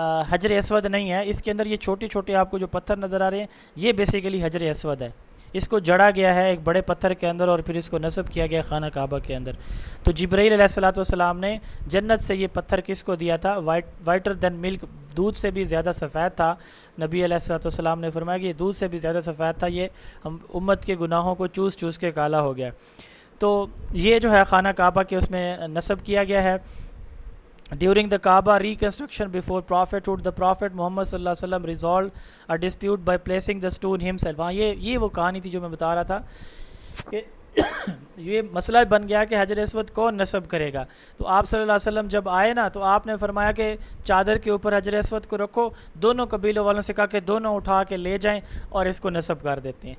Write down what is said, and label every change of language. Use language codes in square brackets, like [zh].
[ur] حجر اسود نہیں ہے، اس کے اندر یہ چھوٹے چھوٹے آپ کو جو پتھر نظر آ رہے ہیں یہ بیسیکلی حجر اسود ہے۔ اس کو جڑا گیا ہے ایک بڑے پتھر کے اندر اور پھر اس کو نصب کیا گیا خانہ کعبہ کے اندر۔ تو جبرائیل علیہ السلام نے جنت سے یہ پتھر کس کو دیا تھا؟ [en] whiter than milk, [ur] دودھ سے بھی زیادہ سفید تھا۔ نبی علیہ السلام نے فرمایا کہ یہ دودھ سے بھی زیادہ سفید تھا، یہ ہم امت کے گناہوں کو چوس چوس کے کالا ہو گیا۔ تو یہ جو ہے خانہ کعبہ کے اس میں نصب کیا گیا ہے۔ [en] During the Kaaba reconstruction before prophethood, the Prophet Muhammad sallallahu alaihi wasallam resolved a dispute by placing the stone himself. [ur] ہاں یہ وہ کہانی تھی جو میں بتا رہا تھا کہ یہ مسئلہ بن گیا کہ حجر اسود کون نصب کرے گا. تو آپ صلی اللہ علیہ وسلم جب آئے نا تو آپ نے فرمایا کہ چادر کے اوپر حجر اسود کو رکھو. دونوں قبیلوں والوں سے کہا کہ دونوں اٹھا کے لے جائیں اور اس کو نصب کر دیتے ہیں.